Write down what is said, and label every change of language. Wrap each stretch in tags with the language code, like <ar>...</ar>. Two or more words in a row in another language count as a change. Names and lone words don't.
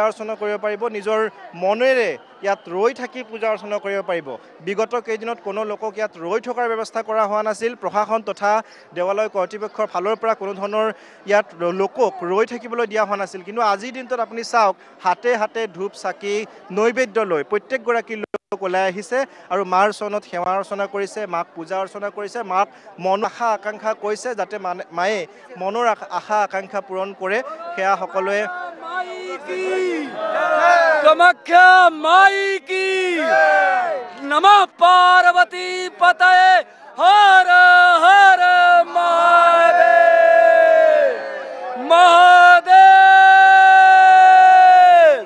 <as>অৰ্চনা কৰিব পাৰিব নিজৰ মনেৰে ইয়াত ৰৈ থাকি পূজা অৰ্চনা কৰিব পাৰিব বিগত কেইদিনত কোনো লোকক ইয়াত ৰৈ থকাৰ ব্যৱস্থা কৰা হোৱা নাছিল প্ৰশাসন তথা দেৱালয় কৰ্তৃপক্ষৰ ফালৰ পৰা কোনো ধৰণৰ ইয়াত লোকক ৰৈ থাকিবলৈ দিয়া হোৱা নাছিল কিন্তু আজিৰ দিনটোত আপুনি চাওক হাতে হাতে ধূপ চাকি নৈবেদ্য লৈ প্ৰত্যেকগৰাকী লোক ওলাই আহিছে আৰু মাৰ চৰণত সেৱা অৰ্চনা কৰিছে মাক পূজা অৰ্চনা কৰিছে মাক মন আশা আকাংক্ষা কৰিছে যাতে মায়ে মনৰ আশা আকাংক্ষা পূৰণ কৰে সেয়া সকলোৱে</as> <hi>कामाख्या माई की नमः पार्वती पतये हर हर महादेव महादेव</hi>